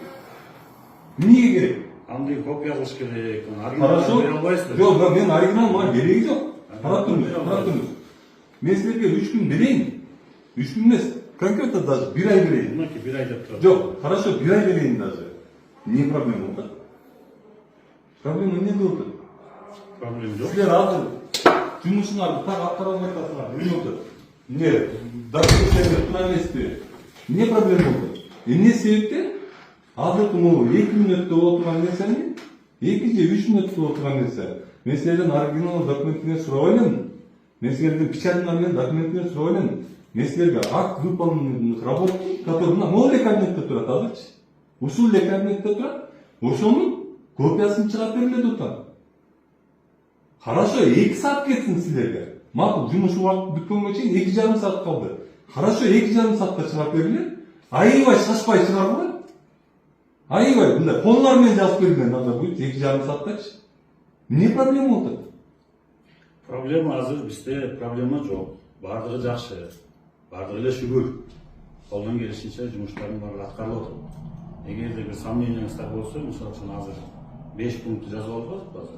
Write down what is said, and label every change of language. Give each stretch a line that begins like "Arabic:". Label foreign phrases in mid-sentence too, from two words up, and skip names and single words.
Kyrgyz: Эмнеге керек? Андай копия кылыш керек.
Russian: Хорошо.
Kyrgyz: Бере албайсыздар. Жок, мен оригинал мага кереги жок. Карап туруңуз. Мен силерге 3 күн берейин. 3 күн эмес,
Russian: конкретно даже
Kyrgyz: 1 ай берейин. Мынакей 1 ай деп турат. Жок, хорошо, 1 ай берейин даже.
Russian: Не проблема
Kyrgyz: болот? Проблема эмнеде болот? Проблема жок. Силер азыр жумушуңарды так аткара албай атасыңар. Эмне болот? Эмне? Документтерге туура эмеспи? Эмне проблема болот? Эмне себептен? Азыр могу 2 мүнөттө боло турган нерсени 2 же 3 мүнөттө боло турган нерсе. Мен силерден оригинал документине сурабай элем. Мен силерден печатный менен документине сурабай элем. Мен силерге
Russian: акт выполненных работ, который могу
Kyrgyz: эле кабинетте турат азырчы. Ушул эле кабинетте турат. Ошонун копиясын чыгап бергиле деп атам. Хорошо, 2 саат кетсин силерге. Макул, жумуш убакыты бүткөнгө чейин 2,5 саат калды. Хорошо, 2,5 саатта чыгап бергиле. Аябай шашпай чыгарбы? Аябай, мындай колуңар менен жазып берген
Russian: надо будет
Kyrgyz: 2,5 сааттачы. Эмне проблема болот? Проблема азыр бизде проблема жок. Бардыгы жакшы. Бардыгы эле шүгүр. Колдон келишинче жумуштардын баары аткарылып атат. Эгерде бир сомненияңыздар болсо, мисалы үчүн азыр 5 пункт жазып алып азыр.